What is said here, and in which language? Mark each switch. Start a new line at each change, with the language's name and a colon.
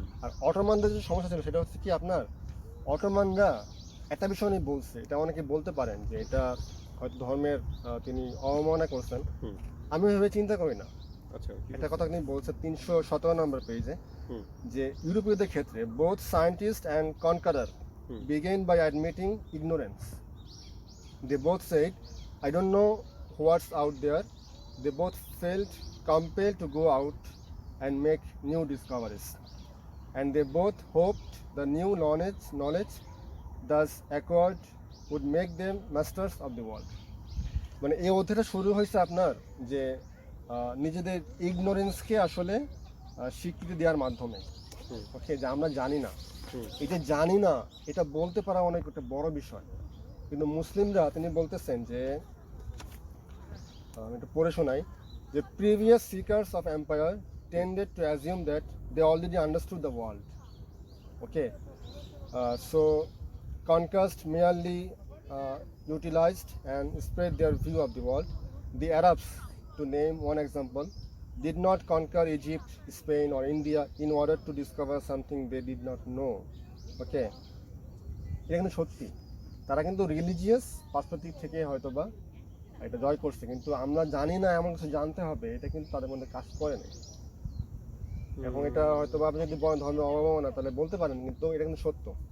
Bangla: আর অটোমানদের যে সমস্যা ছিল সেটা হচ্ছে কি, আপনার অটোমানরা একটা বিষয় নিয়ে বলছে, এটা অনেকে বলতে পারেন যে এটা হয়তো ধর্মের তিনি অবমাননা করছেন, আমি ভেবে চিন্তা করি না। আচ্ছা, একটা কথা তিনি বলছে 317 নম্বর পেজে, যে ইউরোপীয়দের ক্ষেত্রে
English: Both scientist and conqueror began by admitting ignorance. They both said, I don't know what's out there. They both felt compelled to go out and make new discoveries. And they both hoped the new knowledge thus acquired would make them masters of the world.
Bangla: মানে এই অধ্যায়টা শুরু হয়েছে আপনার যে নিজেদের ইগনোরেন্সকে আসলে স্বীকৃতি দেওয়ার মাধ্যমে। ওকে, যে আমরা জানি না, এই যে জানি না এটা বলতে পারা অনেক একটা বড় বিষয়। কিন্তু মুসলিমরা তিনি বলতেছেন যে, আমি একটু পড়ে শোনাই, যে
English: previous seekers of empire tended to assume that they already understood the world Okay, so conquest merely utilized and spread their view of the world. The Arabs, to name one example, did not conquer Egypt, Spain, or India in order to discover something they did not know.
Bangla: Okay, এটা কিন্তু সত্যি, তারা কিন্তু religious perspective থেকে হয়তো বা এটা জয় করছে, কিন্তু আমরা জানি না এমন কিছু জানতে হবে, এটা কিন্তু তাদের মধ্যে কাজ করে না। এখন এটা হয়তো বা আপনি যদি বলেন ধর্মের অবমাননা, তাহলে বলতে পারেন, কিন্তু এটা কিন্তু সত্য।